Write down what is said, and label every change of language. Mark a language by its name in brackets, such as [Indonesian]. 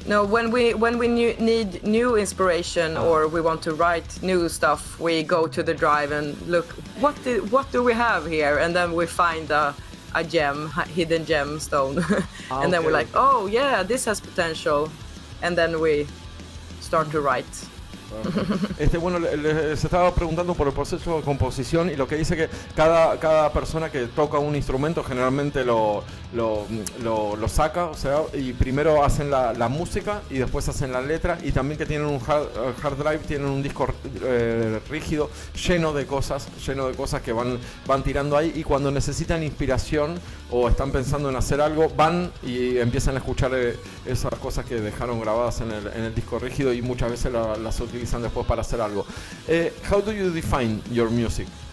[English] No, when we need new inspiration or we want to write new stuff, we go to the drive and look, what do we have here? And then we find a gem, hidden gemstone. And then we're like, oh yeah, this has potential. And then we start to write. [Spanish] Bueno, se estaba preguntando por el proceso de composición y lo que dice que cada persona que toca un instrumento generalmente lo saca, o sea, y primero hacen la música y después hacen la letra, y también que tienen un hard drive, tienen un disco rígido lleno de cosas que van tirando ahí, y cuando necesitan inspiración o están pensando en hacer algo, van y empiezan a escuchar esas cosas que dejaron grabadas en el disco rígido, y muchas veces las utilizan después para hacer algo. [English] How do you define your music?